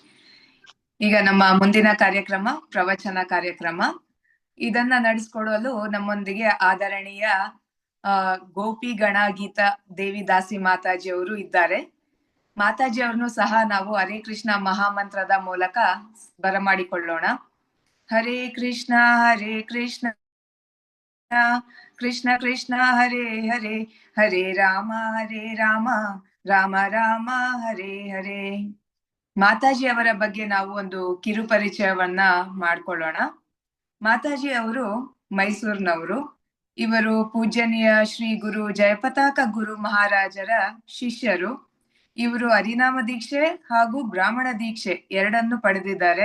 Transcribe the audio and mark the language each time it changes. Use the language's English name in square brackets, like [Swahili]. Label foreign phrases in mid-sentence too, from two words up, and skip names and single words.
[Kannada] ಈಗ ನಮ್ಮ ಮುಂದಿನ ಕಾರ್ಯಕ್ರಮ ಪ್ರವಚನ ಕಾರ್ಯಕ್ರಮ. ಇದನ್ನ ನಡೆಸ್ಕೊಡಲು ನಮ್ಮೊಂದಿಗೆ ಆದರಣೀಯ ಗೋಪಿ ಗಣ ಗೀತಾ ದೇವಿ ದಾಸಿ ಮಾತಾಜಿ ಅವರು ಇದ್ದಾರೆ. ಮಾತಾಜಿ ಅವ್ರನ್ನು ಸಹ ನಾವು ಹರೇ ಕೃಷ್ಣ ಮಹಾಮಂತ್ರದ ಮೂಲಕ ಬರಮಾಡಿಕೊಳ್ಳೋಣ. ಹರೇ ಕೃಷ್ಣ ಕೃಷ್ಣ ಕೃಷ್ಣ ಹರೇ ಹರೇ ಹರೇ ರಾಮ ರಾಮ ರಾಮ ಹರೇ ಹರೇ. ಮಾತಾಜಿ ಅವರ ಬಗ್ಗೆ ನಾವು ಒಂದು ಕಿರು ಪರಿಚಯವನ್ನ ಮಾಡ್ಕೊಳ್ಳೋಣ. ಮಾತಾಜಿ ಅವರು ಮೈಸೂರಿನವರು. ಇವರು ಪೂಜ್ಯನೀಯ ಶ್ರೀ ಗುರು ಜಯಪತಾಕ ಗುರು ಮಹಾರಾಜರ ಶಿಷ್ಯರು. ಇವರು ಹರಿನಾಮ ದೀಕ್ಷೆ ಹಾಗೂ ಬ್ರಾಹ್ಮಣ ದೀಕ್ಷೆ ಎರಡನ್ನು ಪಡೆದಿದ್ದಾರೆ.